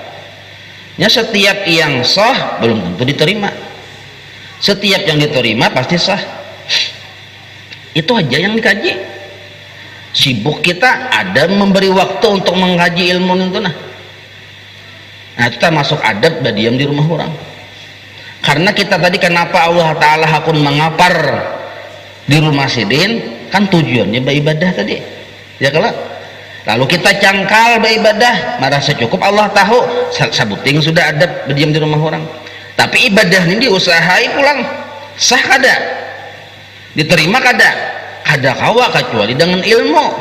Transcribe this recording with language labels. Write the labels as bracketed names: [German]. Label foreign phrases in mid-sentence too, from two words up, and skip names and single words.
[Indonesian] Ya setiap yang sah belum tentu diterima, setiap yang diterima pasti sah. Itu aja yang dikaji. Sibuk kita ada memberi waktu untuk mengkaji ilmu itu nah itu termasuk adab berdiam di rumah orang. [Banjar] Karena kita tadi kenapa Allah Ta'ala hakun mengapar di rumah sidin, kan tujuannya beribadah tadi ya kalau lalu kita cangkal beribadah merasa cukup Allah tahu, sabuting sudah adab berdiam di rumah orang. Tapi ibadah ini diusahai pulang sah kada, diterima kada kawa kecuali dengan ilmu.